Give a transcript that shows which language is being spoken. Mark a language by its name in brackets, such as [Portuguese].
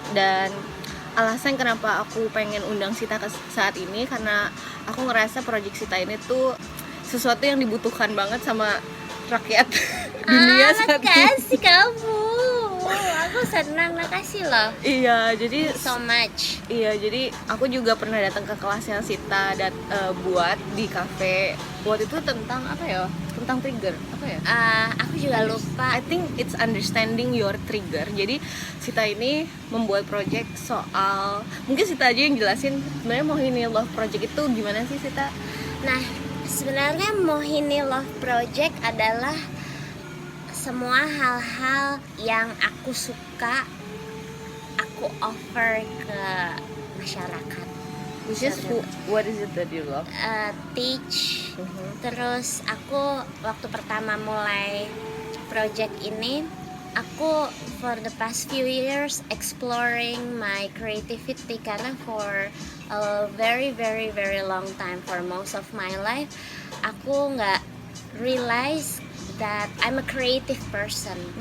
[Indonesian] Dan alasan kenapa aku pengen undang Sita ke saat ini karena aku ngerasa project Sita ini tuh sesuatu yang dibutuhkan banget sama rakyat dunia saat ini. Makasih kamu. Aku senang, makasih loh. Iya, jadi [English] So much. [Indonesian] Iya, jadi aku juga pernah datang ke kelasnya Sita dan buat di cafe. Buat itu tentang apa ya? Tentang trigger, apa ya? Aku juga lupa. [English] I think it's understanding your trigger. [Indonesian] Jadi Sita ini membuat project soal, mungkin Sita aja yang jelasin sebenarnya Mohini Love Project itu gimana sih, Sita? Nah, sebenarnya Mohini Love Project adalah semua hal-hal yang aku suka, aku offer ke masyarakat. [English] Which is what is it that you love? Teach. [Indonesian] Terus aku waktu pertama mulai project ini, aku [English] for the past few years exploring my creativity [Indonesian] karena [English] for a very very very long time, for most of my life, [Indonesian] aku nggak [English] realize that I'm a creative person.